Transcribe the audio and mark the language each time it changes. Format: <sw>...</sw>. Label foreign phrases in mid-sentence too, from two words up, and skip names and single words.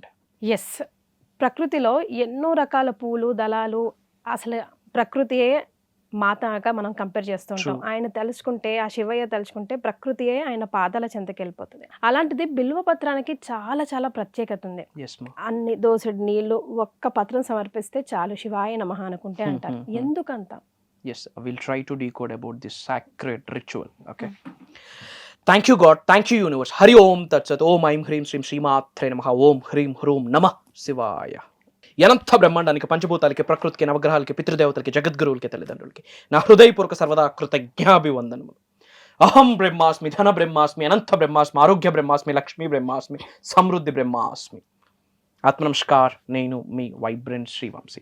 <te>ఎస్, ప్రకృతిలో ఎన్నో రకాల పూలు, దళాలు, అసలు ప్రకృతియే మాతగా మనం కంపేర్ చేస్తూ ఉంటాం. ఆయన తలుచుకుంటే, ఆ శివయ్య తలుచుకుంటే ప్రకృతియే ఆయన పాదాల చెంతకి వెళ్ళిపోతుంది. అలాంటిది బిల్వపత్రానికి చాలా చాలా ప్రత్యేకత ఉంది. అన్ని దోసెడు నీళ్లు ఒక్క పత్రం సమర్పిస్తే చాలు</te> <sa>శివాయ నమః</sa> <te>అనుకుంటే అంటారు. ఎందుకంత?</te> <en>Yes, I will try to decode about this sacred ritual. Okay. Thank you God, thank you universe.</en> <sa>हरि ओम् तत् सत्. ओम् ऐं ह्रीं श्रीं श्रीमात्रे नमः। ओम् ह्रीं ह्रूं नमः शिवाय.</sa> <te>అనంత బ్రహ్మాండానికి, పంచభూతాలకి, ప్రకృతికి, నవగ్రహాలకి, పితృదేవతలకి, జగద్గురువులకి, తల్లిదండ్రులకి నా హృదయపూర్వక సర్వదా కృతజ్ఞాభివందనములు.</te> <sa>అహం బ్రహ్మాస్మి, ధన బ్రహ్మాస్మి, అనంత బ్రహ్మాస్మి, ఆరోగ్య బ్రహ్మాస్మి, లక్ష్మీ బ్రహ్మాస్మి, సమృద్ధి బ్రహ్మాస్మి.</sa> <te>ఆత్మనమస్కార్, నేను మీ వైబ్రెంట్ శ్రీవంశీ.</te>